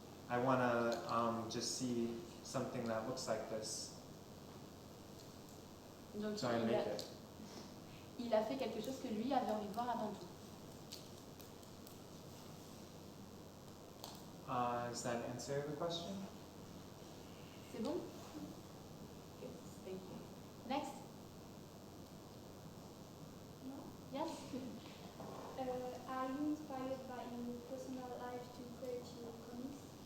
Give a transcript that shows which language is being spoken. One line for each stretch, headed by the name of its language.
English: I want to just see something that looks like this.
French: Donc
English: So I make it.
French: il a fait quelque chose que lui avait envie de voir avant tout.
English: Does that answer the question?
French: C'est bon?
English: Okay, thank you. Next. No? Yes? Are you inspired by your personal life to create your comics